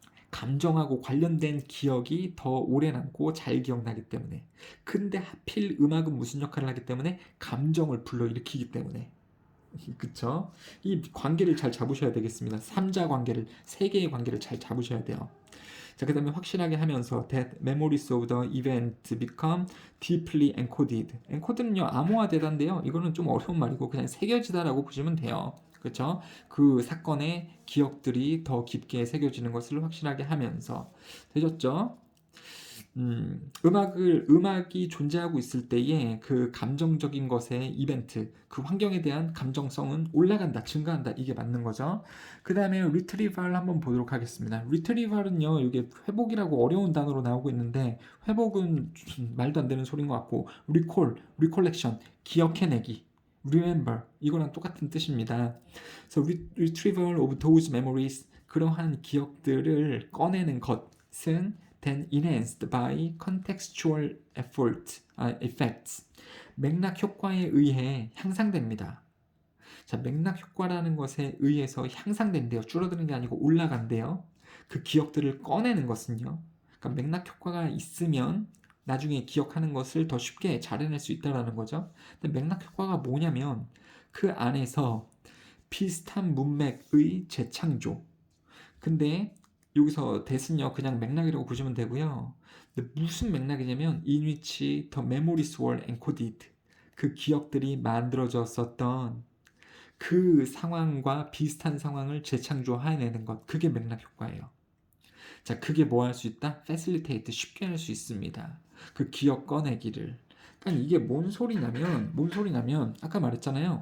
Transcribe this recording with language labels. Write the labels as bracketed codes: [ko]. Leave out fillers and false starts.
[ko] 감정하고 관련된 기억이 더 오래 남고 잘 기억나기 때문에. 근데 하필 음악은 무슨 역할을 하기 때문에 감정을 불러일으키기 때문에. 그쵸? 이 관계를 잘 잡으셔야 되겠습니다. 3자 관계를, 세 개의 관계를 잘 잡으셔야 돼요. 자, 그 다음에 확실하게 하면서 [en] that memories of the event become deeply encoded. [ko] encoded는요, 암호화되다인데요. 이거는 좀 어려운 말이고 그냥 새겨지다라고 보시면 돼요. 그렇죠? 그 사건의 기억들이 더 깊게 새겨지는 것을 확실하게 하면서 되셨죠? 음악이 존재하고 있을 때에 그 감정적인 것의 이벤트, 그 환경에 대한 감정성은 올라간다, 증가한다. 이게 맞는 거죠. 그 다음에 retrieval 한번 보도록 하겠습니다. retrieval은요, 이게 회복이라고 어려운 단어로 나오고 있는데, 회복은 말도 안 되는 소리인 것 같고, recollection, 기억해내기. remember, 이거랑 똑같은 뜻입니다. [en] 그래서 retrieval of those memories, [ko] 그러한 기억들을 꺼내는 것은 [en] then enhanced by contextual effects. [ko] 맥락 효과에 의해 향상됩니다. 자, 맥락 효과라는 것에 의해서 향상된대요. 줄어드는 게 아니고 올라간대요. 그 기억들을 꺼내는 것은요. 그러니까 맥락 효과가 있으면 나중에 기억하는 것을 더 쉽게 잘 해낼 수 있다는 거죠. 근데 맥락 효과가 뭐냐면 그 안에서 비슷한 문맥의 재창조. 근데 여기서 that은요 그냥 맥락이라고 보시면 되고요. 근데 무슨 맥락이냐면 [en] in which the memories were encoded. [ko] 그 기억들이 만들어졌었던 그 상황과 비슷한 상황을 재창조해내는 것. 그게 맥락 효과예요. 자, 그게 뭐 할 수 있다? facilitate, 쉽게 할 수 있습니다. 그 기억 꺼내기를. 그러니까 이게 뭔 소리냐면 아까 말했잖아요.